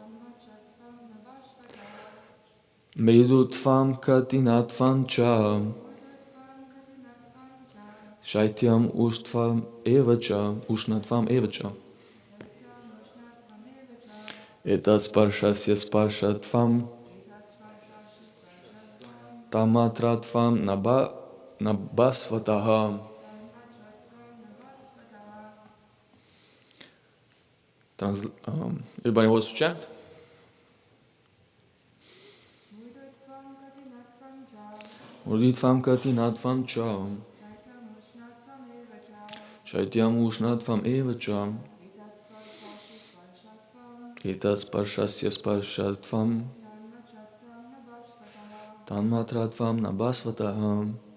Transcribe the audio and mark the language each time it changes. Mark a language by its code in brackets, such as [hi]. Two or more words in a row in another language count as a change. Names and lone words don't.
[sa] मृदुत्वं कठिनत्वं च शैत्यम् उष्णत्वम् एवच एतत् स्पर्शस्य स्पर्शत्वं तन्मात्रत्वं नभस्वतः. [en] Everybody wants to chant? [sa] मृदुत्वं कठिनत्वं च शैत्यम् उष्णत्वम् एवच एतत् स्पर्शस्य स्पर्शत्वं तन्मात्रत्वं नभस्वतः.